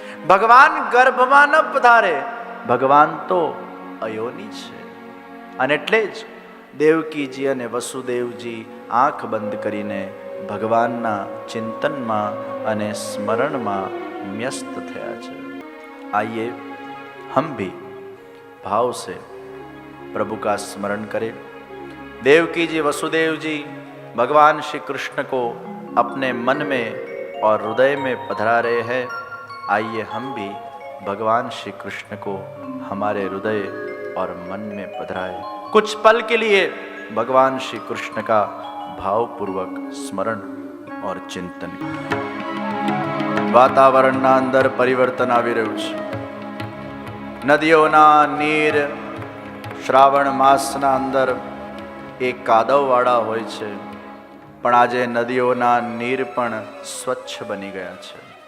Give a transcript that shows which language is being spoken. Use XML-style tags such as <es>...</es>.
<gu>ભગવાન ગર્ભમાં ન પધારે. ભગવાન તો અયોની છે. અને એટલે જ દેવકીજી અને વસુદેવજી આંખ બંધ કરીને ભગવાનના ચિંતનમાં અને સ્મરણમાં ન્યસ્ત થયા છે.</gu> <hi>आइए हम भी भाव से प्रभु का स्मरण करें. देवकी जी वसुदेव जी भगवान श्री कृष्ण को अपने मन में और हृदय में पधरा रहे हैं. आइए हम भी भगवान श्री कृष्ण को हमारे हृदय और मन में पधराए. कुछ पल के लिए भगवान श्री कृष्ण का भावपूर्वक स्मरण और चिंतन.</hi> <gu>वातावरणના અંદર પરિવર્તન આવી રહ્યું છે. નદીઓના નીર શ્રાવણ માસના અંદર એ કાદવવાળા હોય છે, પણ આજે નદીઓના નીર પણ સ્વચ્છ બની ગયા છે.</gu>